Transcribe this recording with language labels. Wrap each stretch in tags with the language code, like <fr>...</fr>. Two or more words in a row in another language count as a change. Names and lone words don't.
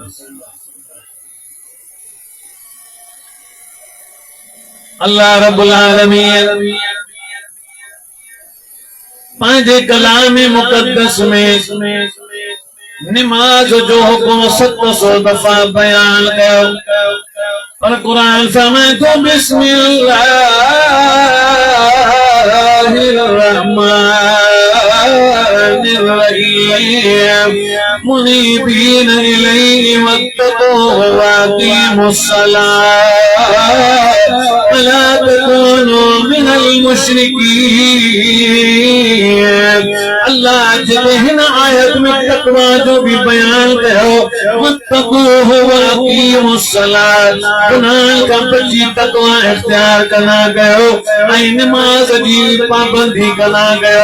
<sd>अल्लाह रब्बुल आलमीन पंहिंजे कलाम मुक़द्दस में निमाज जो हुकुम 700 दफ़ा बयान कयो। पर कुरान फरमाए थो</sd> <ar>بسم الله الرحمن الرحيم منيبين إليه واتقوه وأقيموا الصلاة ولا تكونوا من المشركين.</ar> <sd>अल्लाह जॾहिं हिन आयत में तक़वा जो भी बयान कयो,</sd> <ar>واتقوه وأقيموا الصلاة</ar> <sd>गुनाह का बची तक़वा इख्तियार कना कयो ऐं निमाज़ जी पाबंदी कना कयो।</sd>